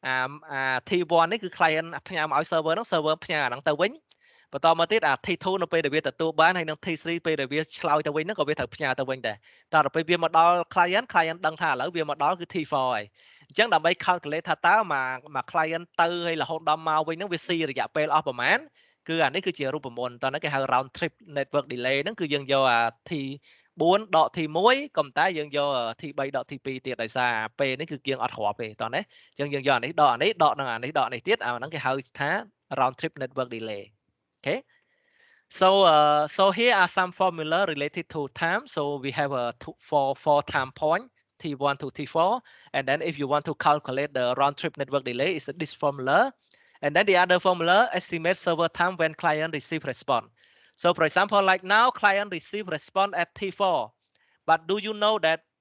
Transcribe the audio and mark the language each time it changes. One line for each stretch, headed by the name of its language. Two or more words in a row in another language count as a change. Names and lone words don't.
Khmer: T1 នេះគឺ client ផ្ញើមកឲ្យ server នោះ server ផ្ញើអាហ្នឹងទៅវិញបន្តមកទៀតT2 នៅពេលដែលវាទទួលបានហើយនឹង T3 ពេលដែលវាឆ្លើយទៅវិញហ្នឹងក៏វាត្រូវផ្ញើ ទៅវិញដែរតើដល់ពេលវាមកដល់ client ដឹងថាឥឡូវវាមកដល់គឺ T4 ហើយអញ្ចឹងដើម្បី calculate ថាតើមក client ទៅហើយរហូតដល់មកវិញហ្នឹងវាស៊ីរយៈពេលអស់ប្រមាណគឺអានេះគឺជារូបមន្តតើហ្នឹងគេហៅ
English: round trip network delay
Khmer: ហ្នឹងគឺយើងយកT4 ដក T1 ក៏តែយើងយក T3 ដក T2 ទៀតដោយសារពេលនេះគឺយើងអត់រាប់ទេតោះណាអញ្ចឹងយើងយកអានេះដកអានេះដកនឹងអានេះដកនេះទៀតអាហ្នឹងគេហៅថា
English: round trip network delay
Khmer: okay
English: so here are some formula related to time so we have a four time point T1 to T4 and then if you want to calculate the round trip network delay is this formula and then the other formula estimate server time when client receive response so for example like now client receive response at T4 but do you know that